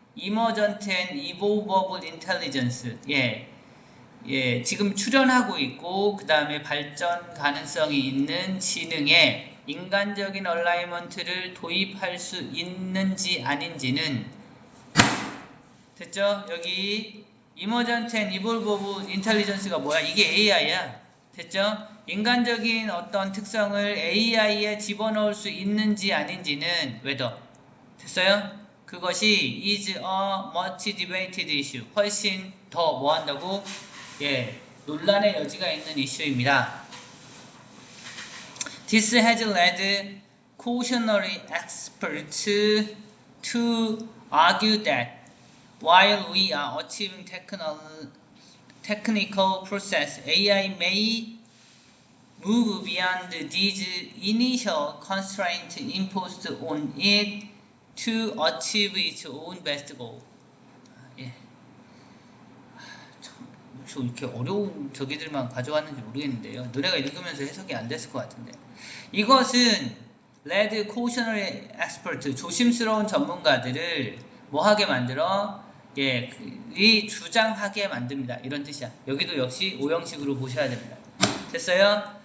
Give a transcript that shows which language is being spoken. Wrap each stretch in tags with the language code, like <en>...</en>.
<en>emergent and evolvable intelligence.</en> <ko>지금 출현하고 있고 그 다음에 발전 가능성이 있는 지능에 인간적인 얼라이먼트를 도입할 수 있는지 아닌지는 됐죠? 여기</ko> <en>emergent and evolvable intelligence</en> <ko>가 뭐야? 이게 AI야. 됐죠? 인간적인 어떤 특성을 AI에 집어넣을 수 있는지 아닌지는 whether. 됐어요? 그것이</ko> <en>is a much debated issue.</en> <ko>훨씬 더 뭐 한다고? 논란의 여지가 있는 이슈입니다.</ko> <en>This has led cautionary experts to argue that while we are achieving technical process, AI may move beyond these initial constraints imposed on it to achieve its own best goal.</en> <ko>저 이렇게 어려운 저기들만 가져왔는지 모르겠는데요. 너네가 읽으면서 해석이 안 됐을 것 같은데. 이것은</ko> <en>led cautionary expert,</en> <ko>조심스러운 전문가들을 뭐하게 만들어? 이 주장하게 만듭니다. 이런 뜻이야. 여기도 역시 오형식으로 보셔야 됩니다. 됐어요?</ko>